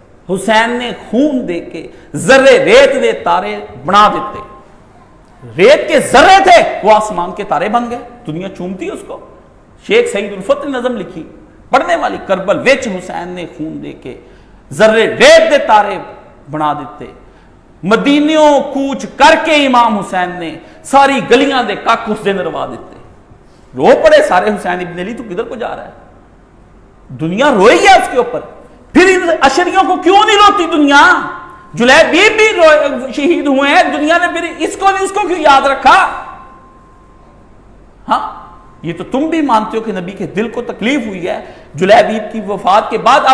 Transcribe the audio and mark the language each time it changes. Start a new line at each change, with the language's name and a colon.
Urdu: حسین نے خون دے کے ذرے ریت دے تارے بنا دیتے، ریت کے ذرے تھے وہ آسمان کے تارے بن گئے، دنیا چومتی اس کو۔ شیخ سعید الفت نے نظم لکھی پڑھنے والی،
Punjabi: کربل وچ حسین نے خون دے کے ذرے ریت دے تارے بنا دیتے. مدینیوں کوچ کر کے امام حسین نے ساری گلیاں دے کاک اس دن روا دیتے.
Urdu: رو پڑے سارے حسین ابن علی تو کدھر کو جا رہا ہے. دنیا روئی ہے اس کے اوپر. پھر ان اشریوں کو کیوں نہیں روتی دنیا؟ جلیبیب بھی شہید ہوئے ہیں, دنیا نے پھر اس کو کیوں یاد رکھا؟ ہاں یہ تو تم بھی مانتے ہو کہ نبی کے دل کو تکلیف ہوئی ہے جلیبیب کی وفات کے بعد.